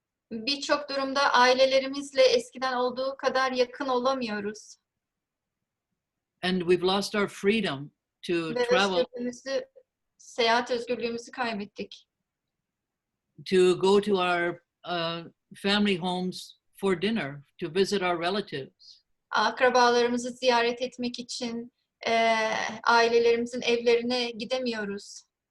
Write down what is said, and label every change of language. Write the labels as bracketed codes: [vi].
[tr] Birçok durumda ailelerimizle eskiden olduğu kadar yakın olamıyoruz. [en] And we've lost our freedom to [tr] Ve [en] travel, [tr] seyahat özgürlüğümüzü kaybettik. [en] to go to our family homes for dinner, to visit our relatives. [tr] Akrabalarımızı ziyaret etmek için ailelerimizin evlerine gidemiyoruz.